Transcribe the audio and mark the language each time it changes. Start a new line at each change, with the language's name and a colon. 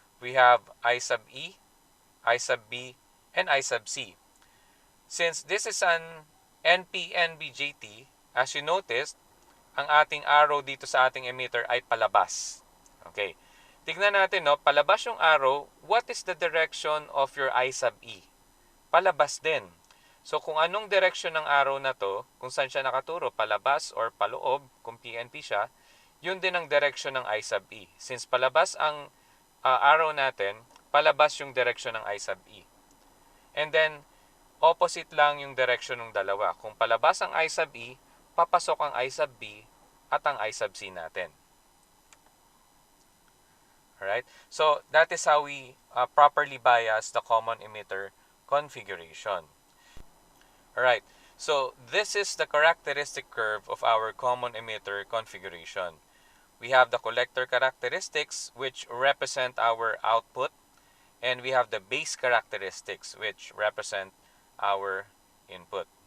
English: We have I sub E, I sub B, and I sub C. Since this is an NPN BJT, as you noticed,
Filipino: ang ating arrow dito sa ating emitter ay palabas. Okay. Tignan natin, no? Palabas yung arrow.
English: What is the direction of your I sub E?
Filipino: Palabas din. So, kung anong direction ng arrow na to, kung saan siya nakaturo, palabas or paloob, kung PNP siya, yun din ang direction ng I sub E. Since palabas ang arrow natin, palabas yung direction ng I sub E. And then, opposite lang yung direction ng dalawa. Kung palabas ang I sub E, papasok ang I sub B at ang I sub C natin.
English: Alright? So, that is how we properly bias the common emitter configuration. Alright, so this is the characteristic curve of our common emitter configuration. We have the collector characteristics which represent our output, and we have the base characteristics which represent our input.